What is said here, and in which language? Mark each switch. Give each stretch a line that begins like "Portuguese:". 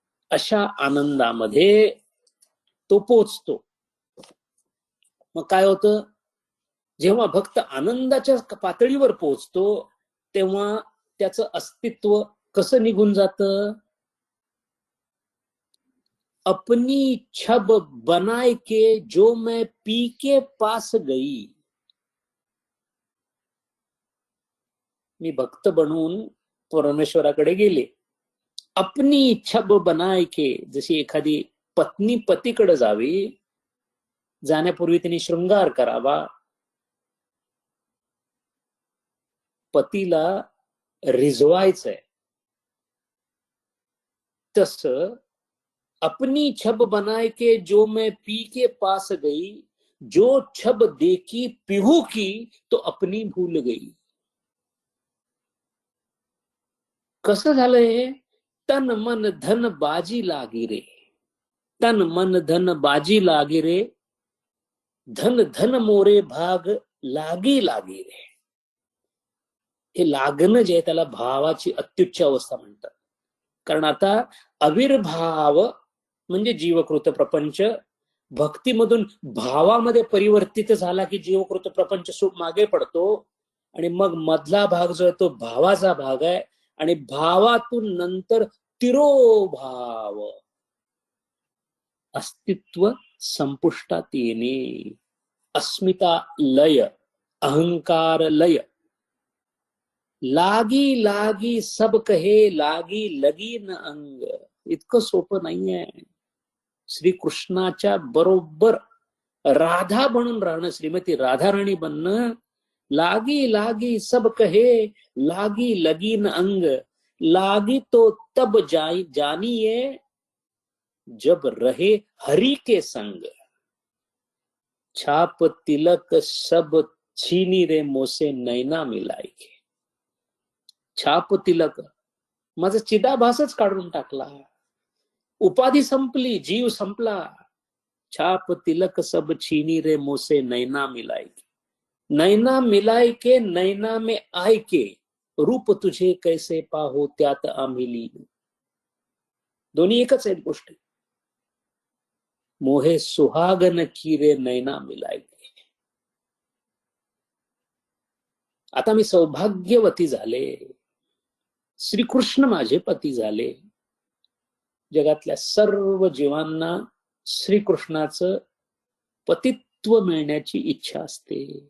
Marathi: अशा आनंदामध्ये तो पोचतो. मग काय होतं, जेव्हा भक्त आनंदाच्या पातळीवर पोहोचतो तेव्हा त्याचं अस्तित्व कसं निघून जातं.
Hindi: अपनी छब बनाए के जो मैं पी के पास गई.
Marathi: मी भक्त बनून परमेश्वराकडे गेले.
Hindi: अपनी छब बनाए के,
Marathi: जशी एखादी पत्नी पतीकडे जावी, जाण्यापूर्वी तिने शृंगार करावा, पतीला रिझवायचंय, तस
Hindi: अपनी छब बनाए के जो मैं पी के पास गई, जो छब देखी पिहू की तो अपनी भूल गई.
Marathi: कसं झालंय,
Hindi: तन मन धन बाजी लागी रे, तन मन धन बाजी लागी रे, धन धन मोरे भाग लागी लागी रे.
Marathi: हे लागणं जे आहे त्याला भावाची अत्युच्च अवस्था म्हणतात. कारण आता अविर्भाव म्हणजे जीवकृत प्रपंच, भक्तीमधून भावामध्ये परिवर्तित झाला की जीवकृत प्रपंच सुख मागे पडतो. आणि मग मधला भाग जो आहे तो भावाचा भाग आहे. आणि भावातून नंतर तिरोभाव, अस्तित्व संपुष्टात येणे, अस्मिता लय, अहंकार लय.
Hindi: लागी लागी सब कहे, लागी लगी न अंग.
Marathi: इतकं सोपं नाहीये. श्रीकृष्णाच्या बरोबर राधा बनून राहणं, श्रीमती राधाराणी बनणं.
Hindi: लागी लागी सब कहे, लागी लगी न अंग, लागी तो तब जानिए जब रहे हरि के संग. छाप तिलक सब छीनी रे मोसे नैना मिलाएगे.
Marathi: छाप तिलक, माझा चिदाभासच काढून टाकला, उपाधी संपली, जीव संपला.
Hindi: छाप तिलक सब छीनी रे मोसे नैना मिलाए के, नैना मिलाए के नैना में आय के,
Marathi: रूप तुझे कैसे पाहो त्यात आम्ही. दोन्ही एकच आहेत गोष्टी.
Hindi: मोहे सुहागन की रे नैना मिलाए के.
Marathi: आता मी सौभाग्यवती झाले, श्रीकृष्ण माझे पती झाले. जगातल्या सर्व जीवांना श्रीकृष्णाचं पतित्व मिळण्याची इच्छा असते.